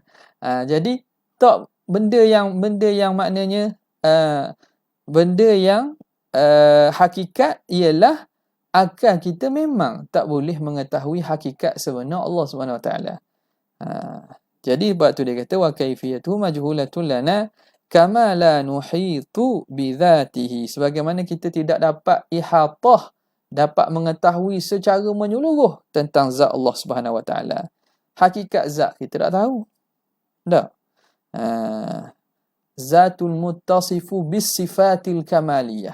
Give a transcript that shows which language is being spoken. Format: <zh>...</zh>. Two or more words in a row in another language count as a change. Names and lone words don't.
<ms>Jadi tak benda yang maknanya benda yang hakikat ialah akal kita memang tak boleh mengetahui hakikat sebenar Allah</ms> <ar>سبحانه وتعالى.</ar> <ms>Jadi sebab tu dia kata</ms> <ar>وكيفية مجهولة لنا كما لا نحيط بذاته,</ar> <ms>sebagaimana kita tidak dapat ihatah, dapat mengetahui secara menyeluruh tentang zat Allah</ms> <ar>سبحانه وتعالى.</ar> <ms>Hakikat zat kita tak tahu. Tak.</ms> <ar>ذات المتصف بالصفات الكمالية.</ar>